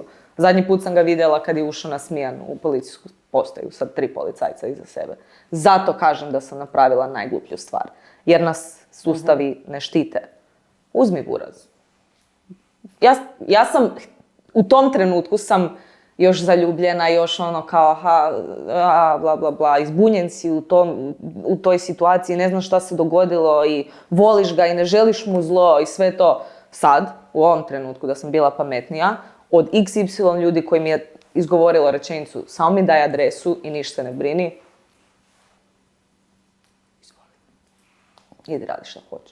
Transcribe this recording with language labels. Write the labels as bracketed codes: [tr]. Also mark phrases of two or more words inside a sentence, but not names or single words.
[hr] Zadnji put sam ga vidjela kad je ušao na smijanu u policijsku postaju sa 3 policajca iza sebe. Zato kažem da sam napravila najgluplju stvar. Jer nas sustavi ne štite. Uzmi buraz. Ja sam, u tom trenutku sam još zaljubljena, još kao bla bla bla, izbunjen si u toj situaciji, ne znaš šta se dogodilo i voliš ga i ne želiš mu zlo i sve to. Sad, u ovom trenutku da sam bila pametnija, od XY ljudi koji mi je izgovorilo rečenicu samo mi daj adresu i ništa se ne brini. Idi radi što hoćeš.